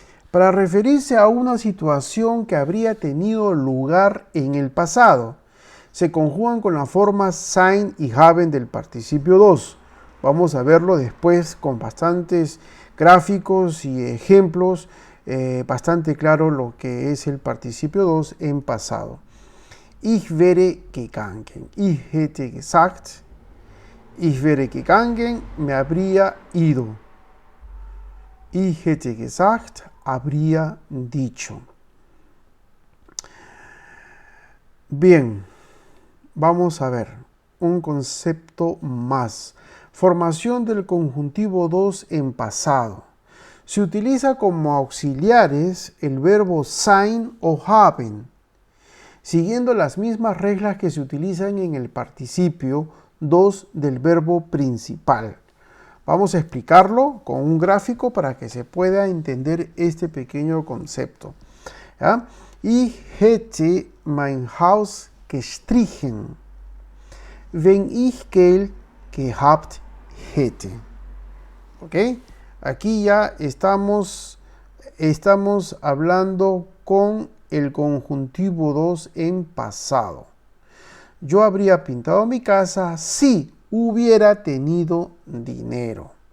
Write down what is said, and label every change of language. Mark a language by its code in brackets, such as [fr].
[es] Para referirse a una situación que habría tenido lugar en el pasado, se conjugan con las formas sein y haben del participio 2. Vamos a verlo después con bastantes gráficos y ejemplos, bastante claro lo que es el participio 2 en pasado. [de] Ich wäre gegangen. Ich hätte gesagt. Ich wäre gegangen, [es] me habría ido. [de] Ich hätte gesagt, [es] habría dicho. Bien, vamos a ver un concepto más. Formación del conjuntivo 2 en pasado. Se utiliza como auxiliares el verbo sein o haben, siguiendo las mismas reglas que se utilizan en el participio 2 del verbo principal. Vamos a explicarlo con un gráfico para que se pueda entender este pequeño concepto. ¿Ya? [de] Ich hätte mein Haus gestrichen, wenn ich Geld gehabt hätte. ¿Ok? [es] Aquí ya estamos hablando con el conjuntivo 2 en pasado. Yo habría pintado mi casa si hubiera tenido dinero.